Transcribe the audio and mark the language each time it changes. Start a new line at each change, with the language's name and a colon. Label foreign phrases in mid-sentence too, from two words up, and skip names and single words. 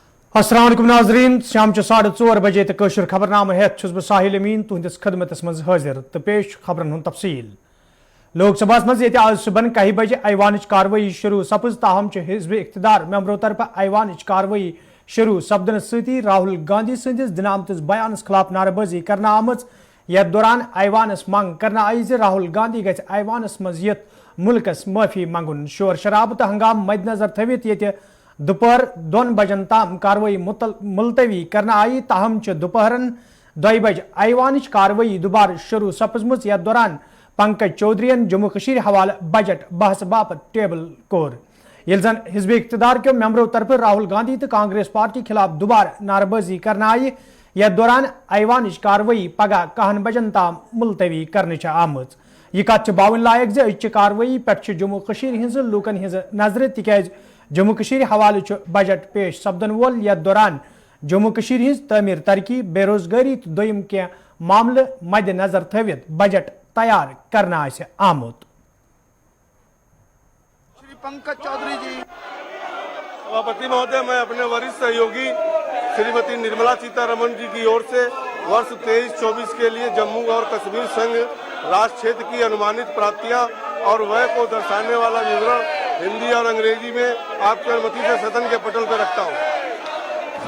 Kashmiri: अस्सलाम वालेकुम नाज़रीन शाम 4:30 बजे तो कशर खबरनामा हेत बह साहिल अमीन तुहंदिस खदमत मज हाजिर तो पेश खबरन हुंद तफसील। लोकसभा मज आज सुबह 1 बजे ऐवान कार्रवाई शुरू सपज ताहम हिज़्ब इख्तिदार मेंबरों तरफ ऐवान कार्रवाई शुरू सपदन सती राहुल गांधी सदिस दिनामत बयानस खिलाफ नारेबाजी करना आमज। यथ दौरान ऐवानस मंग करना आई राहुल गांधी गि ऐवानस मज यथ मुल्कस माफी मंगुन। शोर शराब तो हंगाम मद्देनजर थवित ये दोपहर 2 बजन ताम कार्रवाई मुलतवी करना आई ताहम दोपहरन 2 बजे ऐवान कार्रवाई दोबारा शुरू सपजमज। यथ दौरान पंकज चौधरीन जम्मू कशीर हवाले बजट बहस बापत टेबल कोर यिल जन हिज़्ब इख्तिदार के मेंबरों तरफ राहुल गांधी तो कांग्रेस पार्टी खिलाफ दोबारा नारेबाजी करना आई। यथ दौरान ऐवान कार्रवाई पगह 1 बजन ताम मुलतवी करने आमज। यह कत बावन लायक जे कार्रवाई पे जम्मू कशीर हिंज लूकन हिंज नजर तिकाज जम्मू कशीर हवाले बजट पेश सपदन वोल। यथ दौरान जम्मू कशीर हिंज तमीर तरक्की बेरोजगारी तो दोयम के मामले मद्देनजर थवित बजट तैयार करना आमुत।
Hindi: श्री पंकज चौधरी जी। सभापति महोदय, मैं अपने वरिष्ठ सहयोगी श्रीमती निर्मला सीतारमण जी की ओर से वर्ष 23-24 के लिए जम्मू और कश्मीर संघ राष्ट्र क्षेत्र की अनुमानित प्राप्तियां और व्यय को दर्शाने वाला विवरण हिंदी और अंग्रेजी में आपकी अनुमति से सदन के पटल पर रखता हूं।